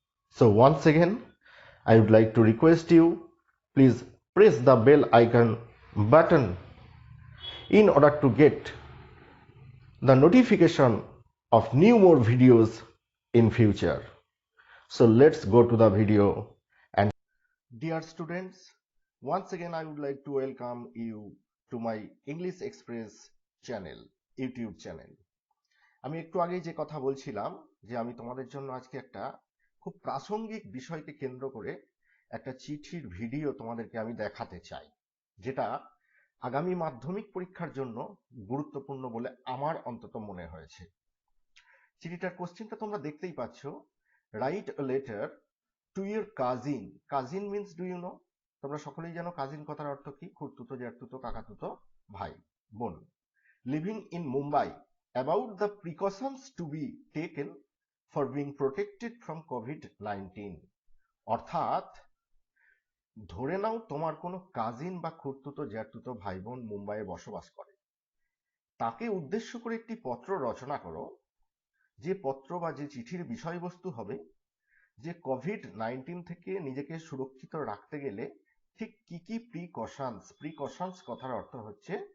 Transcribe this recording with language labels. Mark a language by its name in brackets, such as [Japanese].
[English] So once again I would like to request you, please press the bell icon button in order to get the notification of new more videos in future. So let's go to the video. And dear students, once again I would like to welcome you to my English Express channel, YouTube channel. [Bangla] আমি একটু আগে যে কথা বলছিলাম যে আমি তোমাদের জন্য আজকে একটা খুব প্রাসঙ্গিক বিষয়কে কেন্দ্র করে একটা চিঠির ভিডিও তোমাদেরকে আমি দেখাতে চাই, যেটা আগামী মাধ্যমিক পরীক্ষার জন্য গুরুত্বপূর্ণ বলে আমার অন্তত মনে হয়েছে। চিঠিটার কোশ্চেনটা তোমরা দেখতেই পাচ্ছ, [English] Write a letter to your cousin. Cousin means do you know? [Bangla] তোমরা সকলেই জানো কাজিন কথার অর্থ কি, খুড়তুতো, জ্যাঠতুতো, কাকাতুতো ভাই বোন। [English] living in Mumbai, about the precautions to be taken for being protected from COVID-19, [Bangla] অর্থাৎ ধরে নাও তোমার কোনো কাজিন বা খুড়তুতো জ্যাঠতুতো ভাই বোন মুম্বাইয়ে বসবাস করে, তাকে উদ্দেশ্য করে একটি পত্র রচনা করো, যে পত্র বা যে চিঠির বিষয়বস্তু হবে যে কোভিড-19 থেকে নিজেকে সুরক্ষিত রাখতে গেলে ঠিক কি কি প্রিকশনস কথার অর্থ হচ্ছে